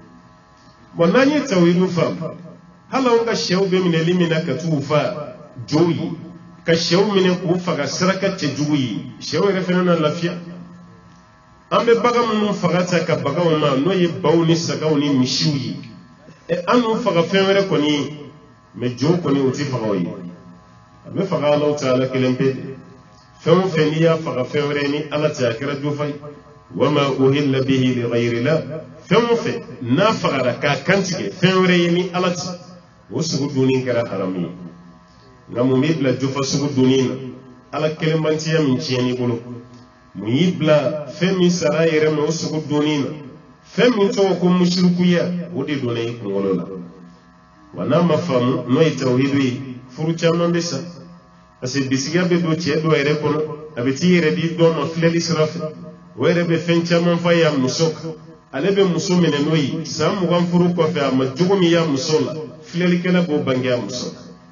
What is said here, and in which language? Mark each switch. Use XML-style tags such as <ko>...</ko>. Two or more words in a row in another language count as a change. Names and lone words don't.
<bm>bon n'an ye tawhidu faamu hali anw ka sɛw bɛ minɛli min na ka t'u fa jow ye ka sɛw minɛ k'u faga saraka cɛjugu ye sɛw yɛrɛ fɛnɛ na lafiya an bɛ bagan minnu faga ta ka baganw ma n'o ye baw ni sagaw ni misiw ye an n'u faga fɛn wɛrɛ kɔni ye mais jow kɔni o ti faga o ye a bɛ faga Alahu Taala kelen pe de fɛn o fɛn n'i y'a faga fɛn wɛrɛ ni Ala tɛ a kɛra jofa ye</bm> <ar>وما أهل به لغير الله</ar> <bm>fɛn o fɛn n'a fagara k'a kantigɛ fɛn wɛrɛ ye ni Ala tɛ o sugu dunni kɛra haramu ye nka mun b'i bila jofa sugu dunni na Ala kelenbantiya min tiɲɛn'i bolo mun y'i bila fɛn min sara yɛrɛ ma o sugu dunni na fɛn min tɔgɔ ko mushrikuya o de donna i kunkolo la wa n'a ma faamu n'o ye tawhidu ye furu caman bɛ sa</bm> <fr>parce que</fr> <bm>bisigiya bɛ don cɛ dɔ yɛrɛ kɔnɔ a bɛ t'i yɛrɛ di dɔ ma filɛli sira fɛ o yɛrɛ bɛ fɛn caman fa y'a muso kan ale bɛ muso minɛ n'o ye san 20 furu kɔfɛ a ma jogo min y'a muso la filɛlikɛla b'o bange a muso la</bm>